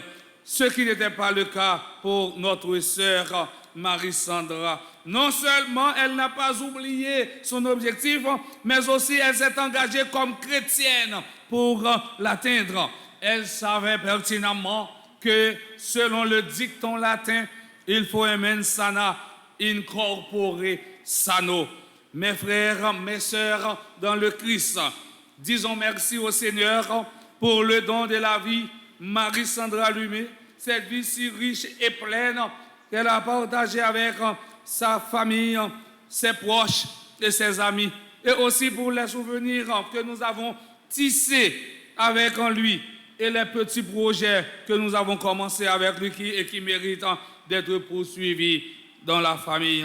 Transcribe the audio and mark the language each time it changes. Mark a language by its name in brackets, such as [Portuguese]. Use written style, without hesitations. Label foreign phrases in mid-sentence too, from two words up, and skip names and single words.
[French] Ce qui n'était pas le cas pour notre sœur Marie-Sandra. Non seulement elle n'a pas oublié son objectif, mais aussi elle s'est engagée comme chrétienne pour l'atteindre. Elle savait pertinemment que selon le dicton latin, il faut [Latin] mens sana in corpore sano. [French] Mes frères, mes sœurs dans le Christ, disons merci au Seigneur pour le don de la vie. Marie-Sandra Lumé, cette vie si riche et pleine qu'elle a partagée avec sa famille, ses proches et ses amis, et aussi pour les souvenirs que nous avons tissés avec lui et les petits projets que nous avons commencés avec lui et qui méritent d'être poursuivis dans la famille.